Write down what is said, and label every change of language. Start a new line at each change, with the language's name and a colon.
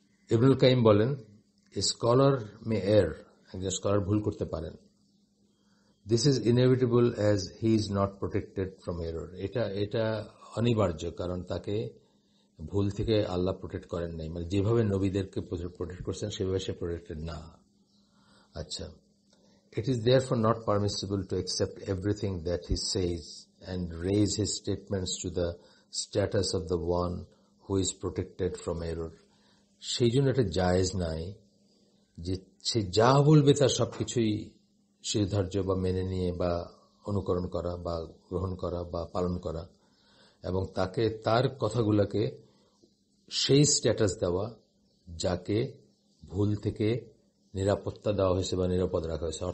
Bangla: ইবনুল কাইম বলেন,
English: scholar may err,
Bangla: একজন স্কলার ভুল করতে পারেন।
English: This is inevitable as he is not protected from error.
Bangla: এটা অনিবার্য, কারণ তাকে ভুল থেকে আল্লাহ প্রোটেক্ট করেন নাই, মানে যেভাবে নবীদেরকে প্রোটেক্ট করছেন সেভাবে সে প্রোটেক্টেড না।
English: আচ্ছা, it is therefore not permissible to accept everything that he says and raise his statements to the status of the one who is protected from error.
Bangla: সেই জন্য এটা জায়েজ নাই যে সে যা বলবে তার সবকিছুই শিরধার্য বা মেনে নিয়ে বা অনুকরণ করা বা গ্রহণ করা বা পালন করা, এবং তার কথাগুলোকে সেই স্ট্যাটাস দেওয়া যাকে ভুল থেকে নিরাপত্তা দেওয়া হয়েছে বা নিরাপদ রাখা হয়েছে।